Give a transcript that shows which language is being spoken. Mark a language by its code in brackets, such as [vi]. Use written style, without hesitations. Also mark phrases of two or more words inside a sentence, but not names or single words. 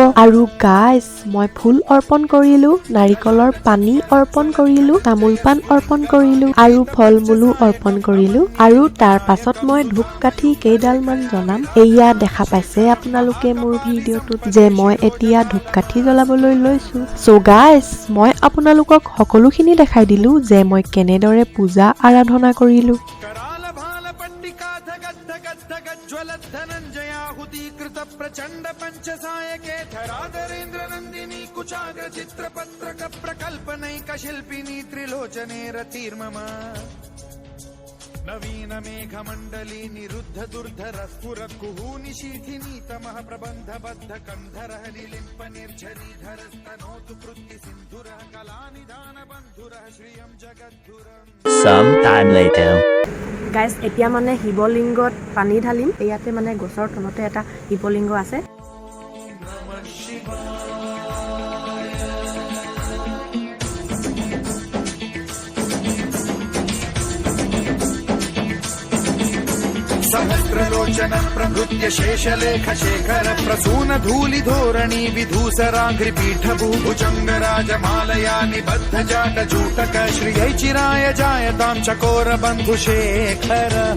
[as] আৰু গাইজ মই ফুল অৰ্পণ কৰিলো, নাৰিকলৰ পানী অৰ্পণ কৰিলো, তামোল পাণ অৰ্পণ কৰিলো আৰু ফল মূলো অৰ্পণ কৰিলো। আৰু তাৰ পাছত মই ধূপকাঠি কেইডালমান জ্বলাম। এয়া দেখা পাইছে আপোনালোকে মোৰ ভিডিঅ'টোত যে মই এতিয়া ধূপকাঠি জ্বলাবলৈ লৈছো। [en] so guys [as] মই আপোনালোকক সকলোখিনি দেখাই দিলো যে মই কেনেদৰে পূজা আৰাধনা কৰিলো। [sa] प्रचंड पंचसायके धराधरेन्द्र नंदिनी कुचाग्र चित्रपत्रक प्रकल्पनैक शिल्पिनी त्रिलोचने रतिर्मम नवीन मेघमंडली निरुद्ध दुर्धर स्फुर कुहूनि शीथिनी तमः प्रबंध बद्ध कंधर लिलिंप निर्झरीधर स्तनोतु कृत्ति सिंधुर कलानिधान बंधुर श्रियं जगद्धुरं। [en] Some time later. [as] গাইজ এতিয়া মানে শিৱলিংগত পানী ঢালিম। ইয়াতে মানে গছৰ তলতে এটা শিৱলিংগ আছে। [sa] सहस्रलोचन प्रभृत्य शेषलेख शेखर प्रसून धूलि धोरणी विधूसराघ्रि पीठ भूभुजंग राजमालया निबद्ध जाट जूटक श्रियै चिराय जायतां चकोर बंधु शेखर